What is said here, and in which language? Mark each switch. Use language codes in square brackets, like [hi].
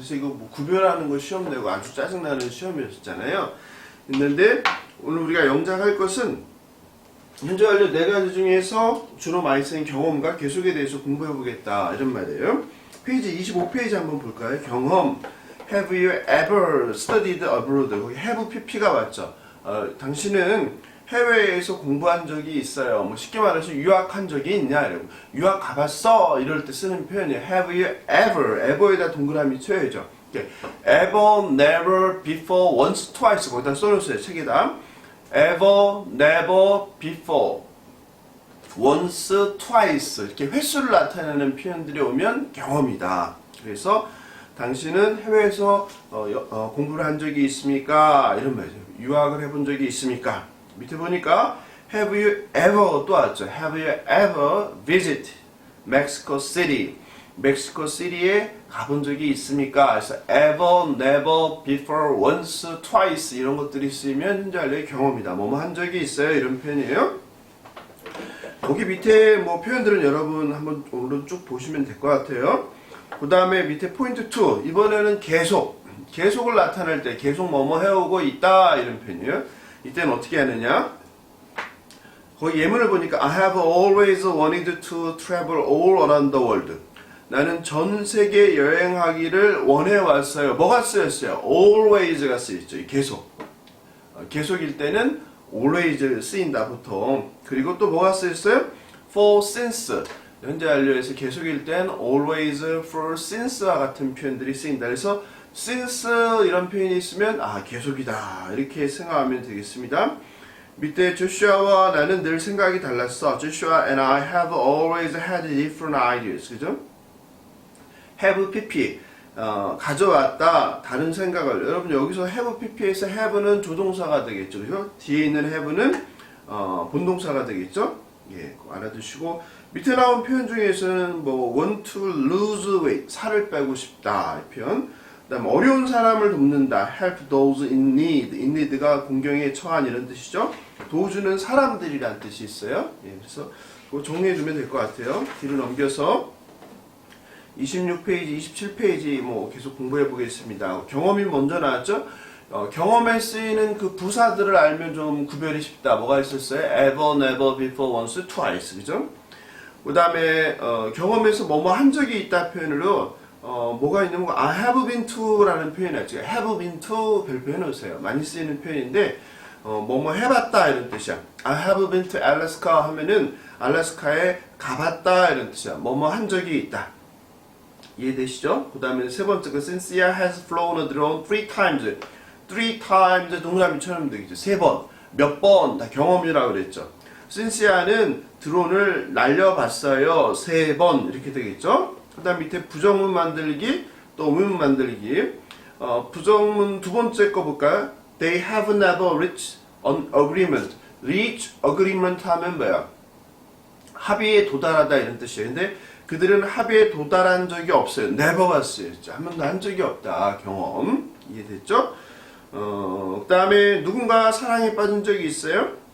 [ko] 그래서 이거 뭐 구별하는 거 시험 내고 아주 짜증나는 시험이었잖아요. 있는데 오늘 우리가 영작할 것은 현재 완료 4가지 중에서 주로 많이 쓰인 경험과 계속에 대해서 공부해 보겠다 이런 말이에요. 페이지 25페이지 한번 볼까요? 경험. [en] Have you ever studied abroad? [ko] 거기 have pp가 맞죠? 당신은 해외에서 공부한 적이 있어요. 뭐 쉽게 말해서 유학한 적이 있냐? 이러고 유학 가봤어? 이럴 때 쓰는 표현이에요. [en] Have you ever? [ko] ever에다 동그라미 쳐야죠. [en] ever, never, before, once, twice [ko] 거기다 써놓으세요. 책에다. [en] ever, never, before, once, twice [ko] 이렇게 횟수를 나타내는 표현들이 오면 경험이다. 그래서 당신은 해외에서 공부를 한 적이 있습니까? 이런 말이죠. 유학을 해본 적이 있습니까? 밑에 보니까 [en] Have you ever [ko] 또 왔죠. [en] Have you ever visited Mexico City? [ko] 멕시코 시티에 가본 적이 있습니까? 그래서 ever, never, before, once, twice 이런 것들이 쓰이면 현재 완료의 경험이다. 뭐뭐 한 적이 있어요. 이런 표현이에요. 거기 밑에 뭐 표현들은 여러분 한번 오늘은 쭉 보시면 될 것 같아요. 그 다음에 밑에 포인트 2. 이번에는 계속을 나타낼 때 계속 뭐뭐 해오고 있다. 이런 표현이에요. 이때는 어떻게 하느냐? 거기 예문을 보니까 [en] I have always wanted to travel all around the world. [ko] 나는 전 세계 여행하기를 원해왔어요. 뭐가 쓰였어요? always가 쓰였죠. 계속. 계속일 때는 always 쓰인다 보통. 그리고 또 뭐가 쓰였어요? [en] for since. [ko] 현재 완료에서 계속일 땐 always, for since와 같은 표현들이 쓰인다. 그래서 since 이런 표현이 있으면 계속이다. 이렇게 생각하면 되겠습니다. 밑에 조슈아와 나는 늘 생각이 달랐어. [en] Joshua and I have always had different ideas. [ko] 그죠? have pp 가져왔다 다른 생각을. 여러분 여기서 have pp에서 have는 조동사가 되겠죠. 그죠? 뒤에 있는 have는 본동사가 되겠죠. 예, 알아두시고 밑에 나온 표현 중에서는 뭐 [en] want to lose weight [ko] 살을 빼고 싶다 이 표현. 그다음 어려운 사람을 돕는다 [en] help those in need. [ko] in need가 공경에 처한 이런 뜻이죠. 도와주는 사람들이란 뜻이 있어요. 예, 그래서 그거 정리해주면 될 것 같아요. 뒤로 넘겨서 26페이지, 27페이지 뭐 계속 공부해 보겠습니다. 경험이 먼저 나왔죠? 경험에 쓰이는 그 부사들을 알면 좀 구별이 쉽다. 뭐가 있었어요? [en] ever, never, before, once, twice. [ko] 그죠? 그 다음에 경험에서 뭐뭐 한 적이 있다 표현으로 뭐가 있는 거 [en] I have been to [ko] 라는 표현이 있죠. have been to 별표 해놓으세요. 많이 쓰이는 표현인데 뭐뭐 해봤다 이런 뜻이야. [en] I have been to Alaska [ko] 하면은 알래스카에 가봤다 이런 뜻이야. 뭐뭐 한 적이 있다. 이해되시죠? 그 다음에 세 번째 거 [en] Cynthia has flown a drone 3 times [ko] 동사미처럼 되겠죠. 3번, 몇 번 다 경험이라고 그랬죠. Cynthia는 드론을 날려봤어요. 3번 이렇게 되겠죠. 그 다음 밑에 부정문 만들기 또 의문 만들기. 부정문 두 번째 거 볼까요? [en] They have never reached an agreement. [ko] reach agreement 하면 뭐야? 합의에 도달하다 이런 뜻이에요. 근데 그들은 합의에 도달한 적이 없어요. never 봤어요. 한 번도 한 적이 없다. 경험. 이해됐죠? 그 다음에 누군가 사랑에 빠진 적이 있어요?